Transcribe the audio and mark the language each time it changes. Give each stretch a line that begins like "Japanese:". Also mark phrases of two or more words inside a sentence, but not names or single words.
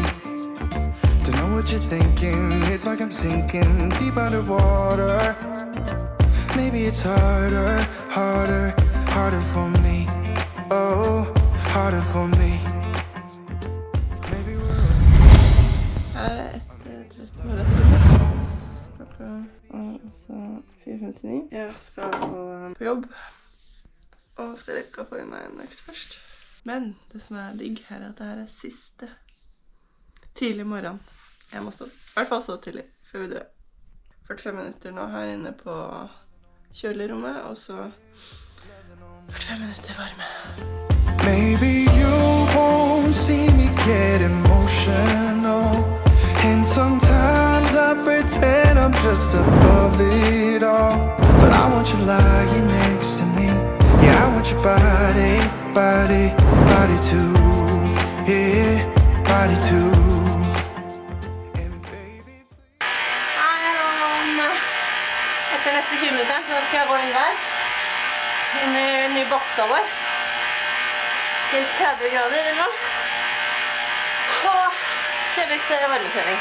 English: Don't know what you're thinking. It's like I'm sinking deep underwater. Maybe it's harder for me. Oh, harder for me. Maybe we're
Norwegian: klokka 4:59. Jeg skal på jobb og skal rekke å få inn meg en øks først. Men det som digg her at det her siste tidlig morgen jeg må stå. I hvert fall så tidlig, før vi drar. 45 minutter nå her inne på kjølerommet, og så 45 minutter varme.
English: Maybe you won't see me get emotional. And sometimes I pretend I'm just above it all. But I want you lying next to me. Yeah, I want your body too. Yeah, body too.
Norwegian: Etter neste 20 minutter så skal jeg gå inn der. Inn i ny badstua vår. Til 30 grader eller noe. Og kjøre litt varmetrening.